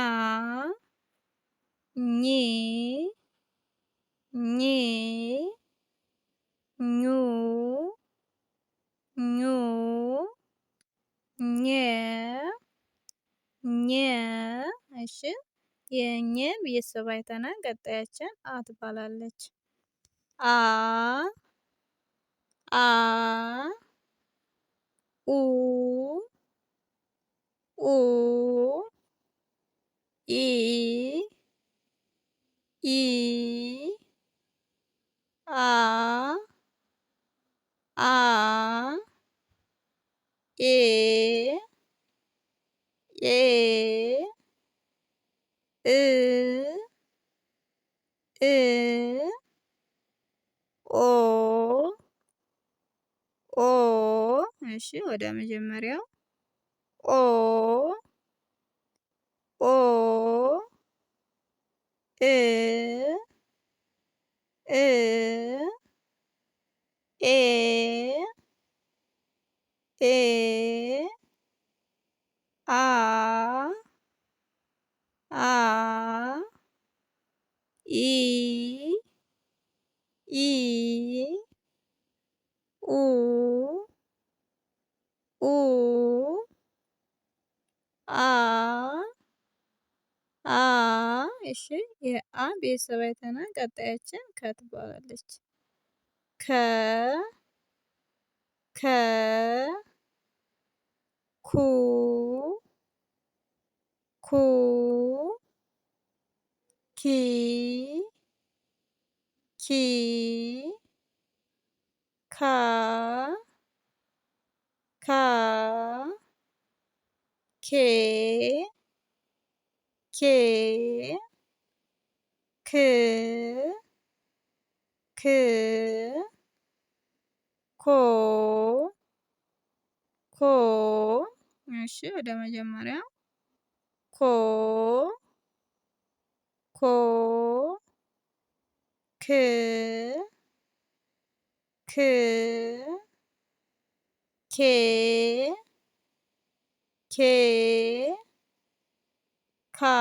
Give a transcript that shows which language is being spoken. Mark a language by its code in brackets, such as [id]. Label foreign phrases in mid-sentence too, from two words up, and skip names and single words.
[am] ኚ ኚ ኙ ኙ ኘ ኘ እሺ የኘ ቤተሰብ አይተናል። ቀጣያችን አ ትባላለች። አ አ ኡ ኡ ኢ ኢ አ አ ኤ ኤ እ እ ኦ ኦ እሺ ወደ መጀመሪያው ኦ ኦ እ እ ኤ ኤ አ አ ኢ ኢ ኡ ኡ አ አ እሺ የአ ቤተሰብ አይተናል። ቀጣያችን ከ ትባላለች። ከ ከ ኩ ኩ ኪ ኪ ካ ካ ኬ ኬ ክ ክ ኮ ኮ እሺ ወደ መጀመሪያው ኮ ኮ ክ ክ ኬ ኬ ካ